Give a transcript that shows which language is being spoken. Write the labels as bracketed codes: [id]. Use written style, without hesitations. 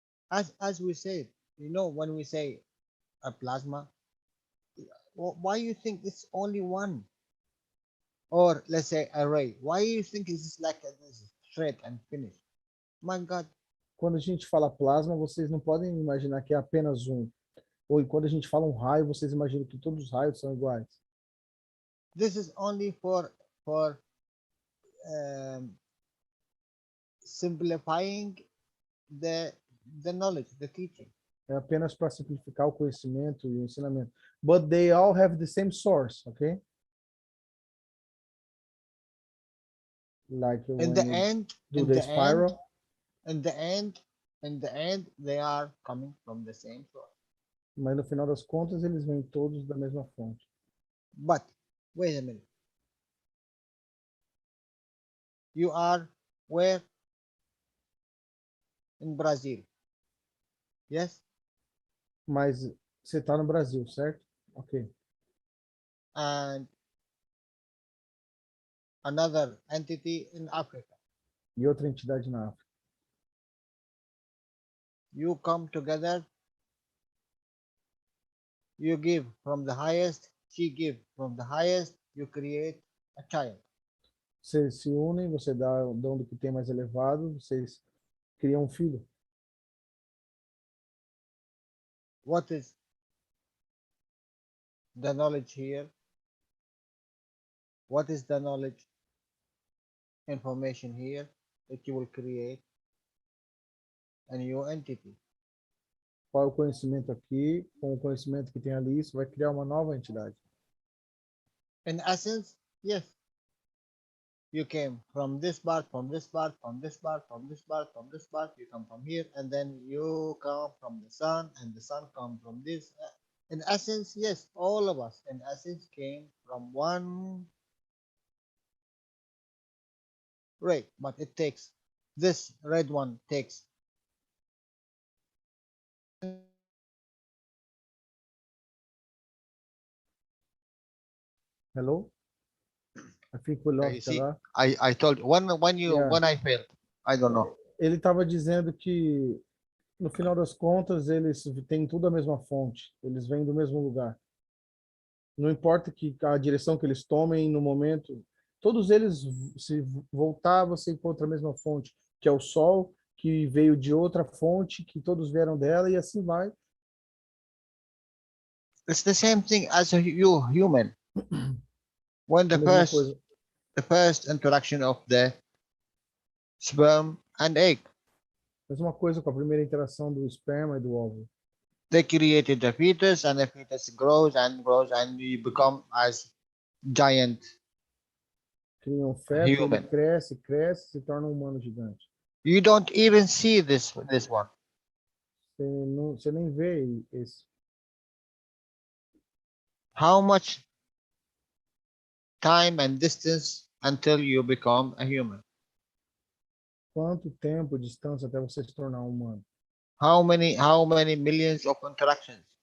[en] as we said, when we say a plasma, why you think it's only one? Or let's say array. Why you think it's like this straight and finished? My God. [pt] Quando a gente fala plasma, vocês não podem imaginar que é apenas um. Ou quando a gente fala um raio, vocês imaginam que todos os raios são iguais. [en] This is only for simplifying the knowledge, the teaching. [pt] É apenas para simplificar o conhecimento e o ensinamento. [en] But they all have the same source, okay? Like In the end, spiral. In the end, they are coming from the same source. [pt] Mas no final das contas, eles vêm todos da mesma fonte. [en] But wait a minute. You are where? In Brazil. Yes? [pt] Mas você está no Brasil, certo? [en] Ok. And another entity in Africa. [pt] E outra entidade na África. [en] You come together. You give from the highest. She give from the highest. You create a child. [pt] Vocês se unem, você dá do que tem mais elevado, vocês criam um filho. [en] What is the knowledge here? What is the knowledge information here that you will create a new entity? [pt] Qual é o conhecimento aqui? Com o conhecimento que tem ali, você vai criar uma nova entidade. [en] In essence, yes. You came from this birth, from this birth, from this birth, from this birth, from this birth. You come from here, and then you come from the sun, and the sun comes from this. In essence, yes, all of us, in essence, came from one ray, but it takes, this red one takes. Hello? I think we lost Jalal. I told you, when I failed, I don't know. [pt] Ele estava dizendo que, no final das contas, eles têm tudo a mesma fonte. Eles vêm do mesmo lugar. Não importa que a direção que eles tomem no momento, todos eles, se voltar, você encontra a mesma fonte, que é o Sol, que veio de outra fonte, que todos vieram dela, e assim vai. [en] It's the same thing as you human. When the first interaction of the sperm and egg. [pt] Mesma coisa com a primeira interação do esperma e do óvulo. [en] They created the fetus, and the fetus grows and grows, and you become as giant. [pt] Criam feto, ele cresce, se torna um humano gigante. [en] You don't even see this one. [pt] Você nem vê esse. [en] How much time and distance until you become a human? [pt] Quanto tempo, distância até você se tornar um humano? [en] How many millions of interactions?